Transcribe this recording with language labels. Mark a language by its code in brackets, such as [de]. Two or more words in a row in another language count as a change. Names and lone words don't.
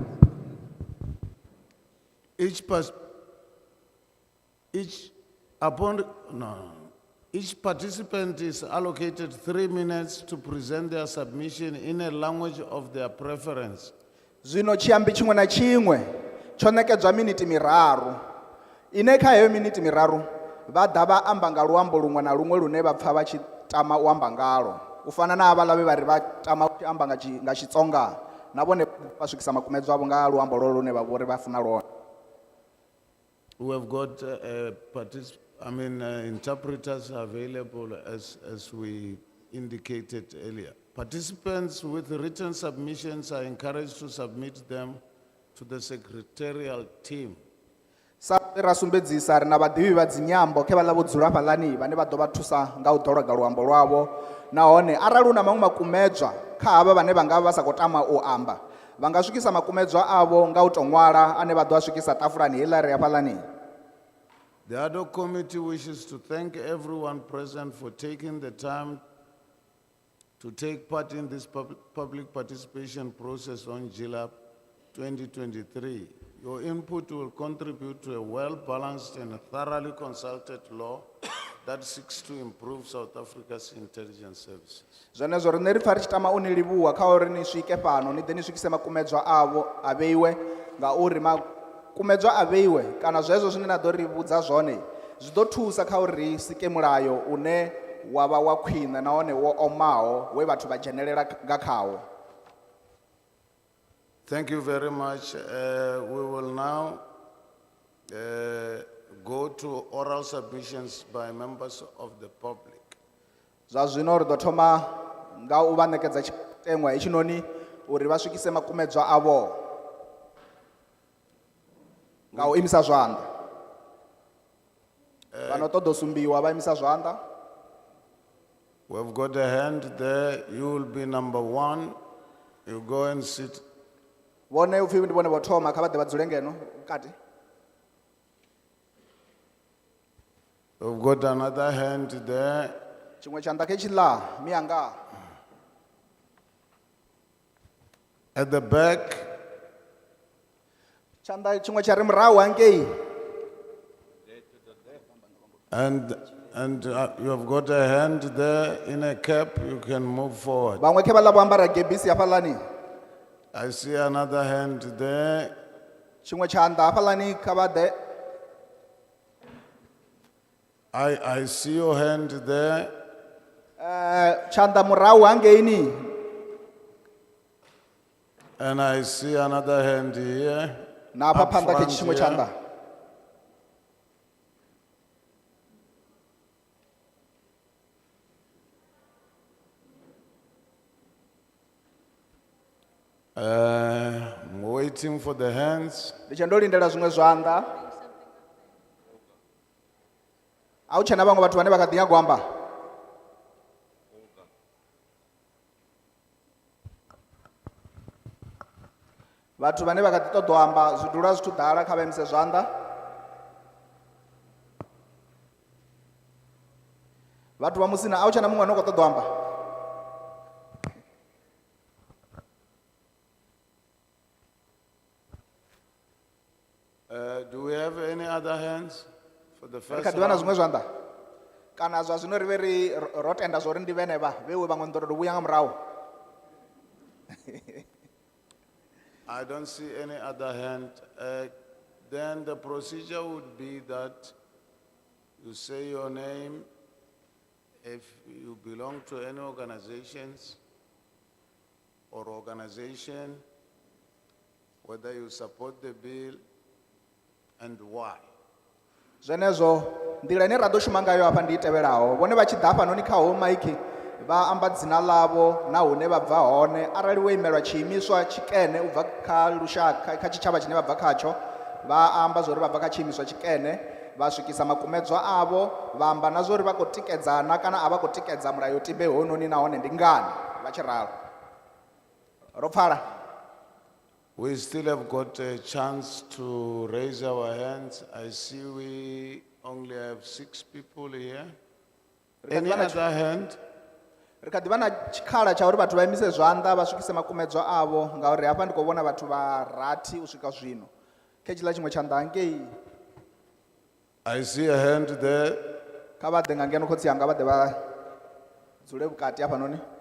[en] Each participant is allocated 3 minutes to present their submission in a language of their preference. [ve] Zwino tshiambi tshiṅwe na tshiṅwe tsho ṋekedzwa miniti miraru ine kha heyo miniti miraru vha ḓa vha amba nga luambo luṅwe na luṅwe lune vha pfa vha tshi tama u amba ngalo u fana na havhaḽa vhe vha ri vha tama u amba nga Xitsonga na vhone vha swikisa makumedzwa avho nga luambo lwo lune vha vhori vha funa lwone. [en] We have got interpreters available as we indicated earlier. Participants with written submissions are encouraged to submit them to the secretarial team. [ve] Sa ra sumbedzisa ri na vhaḓivhi vha dzinyambo khe vhaḽa vho dzula fhaḽani vhane vha ḓo vha thusa nga u ḓologa luambo lwavho nahone arali hu na maṅwe makumedzwa kha havha vhane vha nga vha sa khou tama u amba vha nga swikisa makumedzwa avho nga u tou ṅwala ane vha ḓo a swikisa ṱafulani heiḽa ri hafhaḽani. [en] The ad hoc committee wishes to thank everyone present for taking the time to take part in this public participation process on JILA 2023. Your input will contribute to a well-balanced and thoroughly consulted law that seeks to improve South Africa's intelligence services. [ve] Zwenezwo riṋe ri pfa ri tshi tama u ni livhuwa kha uri ni swike fhano ni ḓe ni swikise makumedzwa avho a vheiwe ngauri makumedzwa a vheiwe kana zwezwo zwine na ḓo ri vhudza zwone zwi ḓo thusa kha uri ri sike mulayo une wa vha wa khwine nahone wo omaho we vhathu vha dzhenelela nga khawo. [en] Thank you very much. We will now go to oral submissions by members of the public. [ve] Zwa zwino ri ḓo thoma nga u vha ṋekedza tshiteṅwa hetshinoni uri vha swikise makumedzwa avho nga u imisa zwanḓa. Vhano ṱoḓa u sumbiwa vha imisa zwanḓa. [en] We've got a hand there. You will be number 1. You go and sit. [ve] Vhone upfi ndi vhone vho thoma kha vha ḓe vha dzule ngeno vhukati. [en] We've got another hand there. [ve] Tshiṅwe tshanḓa khe tshiḽa mianga. [en] At the back. [ve] Tshanḓa tshiṅwe tsha ri murahu hangei. [en] And you have got a hand there in a cap. You can move forward. [ve] Vhaṅwe khe vha ḽa vho ambara gebisi hafhaḽani. [en] I see another hand there. [ve] Tshiṅwe tshanḓa hafhaḽani kha vha ḓe. [en] I see your hand there. [ve] Tshanḓa murahu hangeini. [en] And I see another hand here. [ve] Na hafha [en] up [ve] phanḓa khe [en] front [ve] tshiṅwe [en] here. [ve] tshanḓa. [en] I'm waiting for the hands. [ve] Ndi tshe ndo lindela zwiṅwe zwanḓa. A hu tshena vhaṅwe vhathu vhane vha kha ḓi nyaga u amba. Vhathu vhane vha kha ḓi ṱoḓa u amba zwidula zwithu ḓala kha vha imise zwanḓa. Vhathu vha musina a hu tshena muṅwe ane u khou ṱoḓa u amba. [en] Do we have any other hands for the [ve] Ri [en] first [ve] kha ḓi vha na [en] round? [ve] zwiṅwe zwanḓa. Kana zwa zwino ri vhe ro tenda zwo ri ndi vhenevha vheiwe vhaṅwe ni ḓo tou vhuya nga murahu. [en] I don't see any other hand. Then the procedure would be that you say your name, if you belong to any organizations or organization, whether you support the bill and why. [ve] Zwenezwo nḓila ine ra ḓo shuma ngayo hafha ndi i tevhelaho. Vhone vha tshi ḓa hafhanoni kha [en] home mic [ve] vha amba dzina ḽavho na hune vha bva hone arali wo imelwa tshiimiswa tshikene u bva kha lushaka kha tshitshavha tshine vha bva khatsho vha amba zwori vha bva kha tshiimiswa tshikene vha swikisa makumedzwa avho vha amba na zwori vha khou tikedzana kana a vha khou tikedza mulayotibe hononi nahone ndi ngani vha tshi ralo. Ro pfala. [en] We still have got a chance to raise our hands. I see we only have 6 people here. Any other hand? [ve] Ri kha ḓi vha na tshikhala tsha uri vhathu vha imise zwanḓa vha swikise makumedzwa avho ngauri hafha ndi khou vhona vhathu vha rathi u swika zwino. Khe tshiḽa tshiṅwe tshanḓa hangei. [en] I see a hand there. [ve] Kha vha ḓe nga ngeno khotsi yanga vha ḓe vha dzule vhukati hafhanoni.